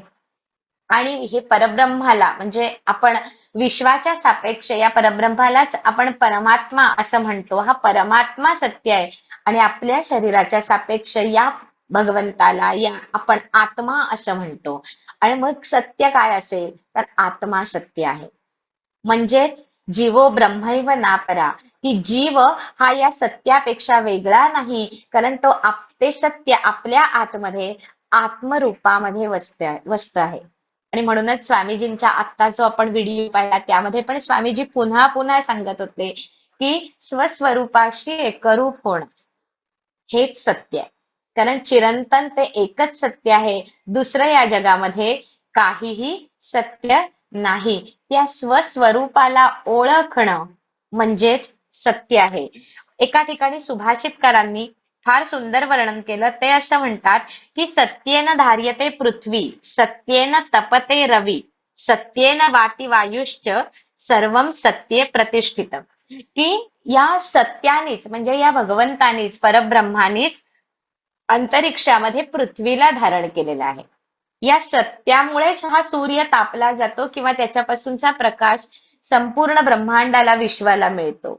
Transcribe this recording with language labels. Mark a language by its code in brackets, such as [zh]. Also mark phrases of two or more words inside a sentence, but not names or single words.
[mr] आणि हे परब्रह्माला म्हणजे आपण विश्वाच्या सापेक्ष या परब्रह्मालाच आपण परमात्मा असं म्हणतो. हा परमात्मा सत्य आहे आणि आपल्या शरीराच्या सापेक्ष या भगवंताला या आपण आत्मा असं म्हणतो. आणि मग सत्य काय असेल तर आत्मा सत्य आहे. म्हणजेच [sa] जीवो ब्रह्मैव नापरा, [mr] की जीव हा या सत्यापेक्षा वेगळा नाही, कारण ते सत्य आपल्या आतमध्ये आत्मरूपामध्ये वसत आहे. आणि म्हणूनच स्वामीजींच्या आत्ता जो आपण व्हिडिओ पाहिला त्यामध्ये पण स्वामीजी पुन्हा पुन्हा सांगत होते की स्वस्वरूपाशी एकरूप होणं हेच सत्य आहे. कारण चिरंतन ते एकच सत्य आहे. दुसरं या जगामध्ये काहीही सत्य नाही. त्या स्वस्वरूपाला ओळखणं म्हणजेच सत्य आहे. एका ठिकाणी सुभाषितकारांनी फार सुंदर वर्णन केलं. ते असं म्हणतात की [sa] सत्येन धार्यते पृथ्वी सत्येन तपते रवी सत्येन वाती वायुश्च सर्वं सत्ये प्रतिष्ठितम्. [mr] की या सत्यानेच म्हणजे या भगवंतानीच परब्रह्मानीच अंतरिक्षामध्ये पृथ्वीला धारण केलेलं आहे. या सत्यामुळेच हा सूर्य तापला जातो किंवा त्याच्यापासूनचा प्रकाश संपूर्ण ब्रह्मांडाला विश्वाला मिळतो.